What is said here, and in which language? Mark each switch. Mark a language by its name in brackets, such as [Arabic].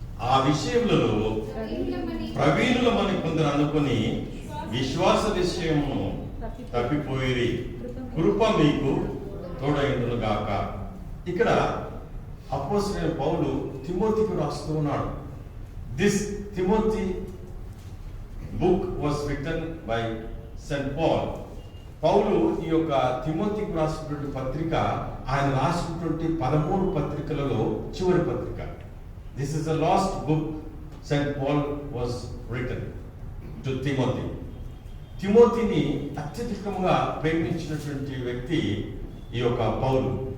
[Telugu] ఆ విషయములలో ప్రవీణులమని కొందరు అనుకుని విశ్వాస విషయమును తప్పిపోయిరి. కృప మీకు తోడైండును గాక. ఇక్కడ అపోస్తలుడైన పౌలు తిమోతికి రాస్తూ ఉన్నాడు. [English] This Timothy book was written by St. Paul [Telugu] పౌలు ఈ యొక్క తిమోతికి రాసినటువంటి పత్రిక ఆయన రాసినటువంటి 13 పత్రికలలో చివరి పత్రిక. [English] This is the last book saint Paul was written to Timothy. [Telugu] తిమోతిని అత్యధికంగా ప్రేమించినటువంటి వ్యక్తి ఈ యొక్క పౌలు.